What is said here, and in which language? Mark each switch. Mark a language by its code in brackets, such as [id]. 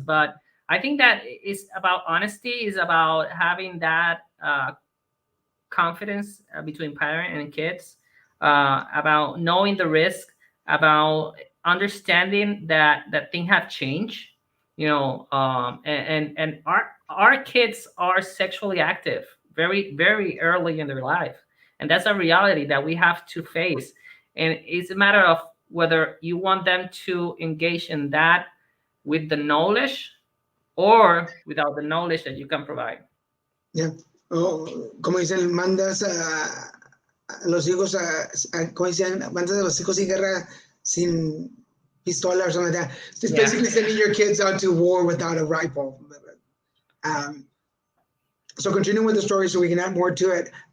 [en] But I think that it's about honesty, is about having that confidence between parent and kids, about knowing the risk, about understanding that things have changed, and our kids are sexually active very, very early in their life. And that's a reality that we have to face. And it's a matter of whether you want them to engage in that with the knowledge or without the knowledge that you can provide. Yeah. [es] Oh, como dicen, mandas a los hijos como dicen, mandas a los hijos sin guerra, sin pistola [en] or something like that. It's basically sending your kids out to war without a rifle. So continuing with the story so we can add more to it.